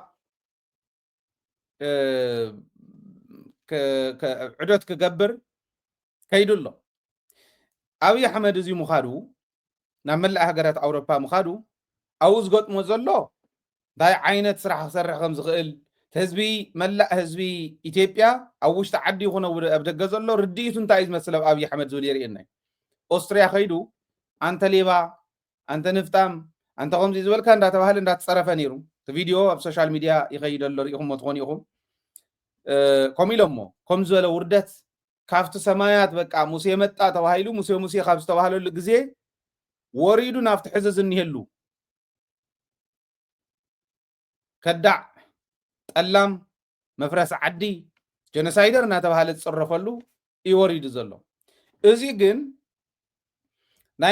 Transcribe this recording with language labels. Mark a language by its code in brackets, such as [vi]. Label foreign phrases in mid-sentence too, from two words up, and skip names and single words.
[ti] ዕዶት ክገብር ከይዱ ኣሎ ኣብዪ ኣሕመድ እዚ ምኻዱ ናብ መላእ ሃገራት ኣውሮፓ ምኻዱ ኣብኡ ዝገጥሞ ዘሎ እንታይ ዓይነት ስራሕ ክሰርሕ ከም ዝኽእል ህዝቢ መላእ ህዝቢ ኢትዮጵያ ኣብ ውሽጢ ዓዲ ይኹነ ኣብ ደገ ዘሎ ርድኢቱ እንታይ እዩ ዝመስል ኣብ ኣብዪ ኣሕመድ ዝብል የርእየና ኦስትሪያ ከይዱ [am] አንተ ሌባ አንተ ንፍጣም አንተ [ti] ከምዚ ዝበልካ እንዳተባሃለ እንዳተፀረፈ ነይሩ እቲ ቪድዮ ኣብ [en] social media [ti] ይኸይድ ኣሎ ሪኢኹሞ ትኾኑ ኢኹም ከምኡ ኢሎሞ ከም ዝበለ ውርደት ካብቲ ሰማያት [am] በቃ ሙሴ መጣ [ti] ተባሂሉ ሙሴ ካብ ዝተባሃለሉ ግዜ ወሪዱ ናብቲ ሕዚ ዝኒሄሉ ከዳዕ ጠላም መፍረስ ዓዲ ጀኖሳይደር እናተባሃለ ዝፅረፈሉ እዩ ወሪዱ ዘሎ እዚ ግን ናይ